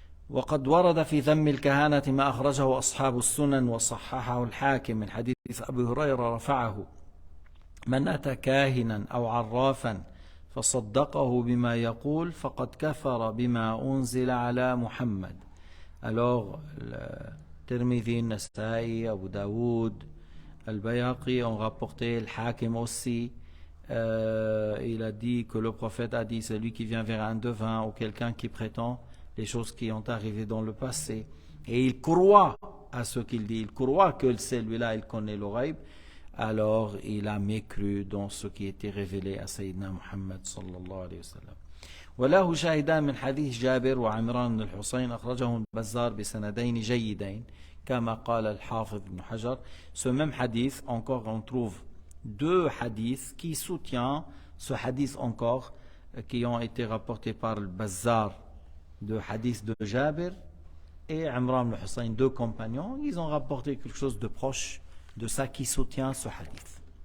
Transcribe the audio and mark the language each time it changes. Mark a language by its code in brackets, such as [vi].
[ar] وقد ورد في ذم الكهانة ما أخرجه أصحاب السنن وصححه الحاكم من حديث أبي هريرة رفعه من أتى كاهنا أو عرافا فصدقه بما يقول فقد كفر بما أنزل على محمد. [fr] Alors, Tirmidhi, Nasa'i, Abu Daoud, Al-Bayhaqi ont rapporté, le Hakim aussi, il a dit que le prophète a dit, celui qui vient vers un devin ou quelqu'un qui prétend les choses qui ont arrivé dans le passé, et il croit à ce qu'il dit, il croit que celui-là, il connaît le ghaib, alors il a mécru dans ce qui était révélé à Sayyidina Muhammad sallallahu alayhi wa sallam. [ar] وله شاهدان من حديث جابر وعمران بن الحصين أخرجه البزار بسندين جيدين كما قال الحافظ بن حجر. [fr] Ce même hadith, encore on trouve deux hadiths qui soutiennent ce hadith encore, qui ont été rapportés par le Bazar, de hadith de Jabir et Imran ibn Hussein, deux compagnons. Ils ont rapporté quelque chose de proche de ça qui soutient ce hadith.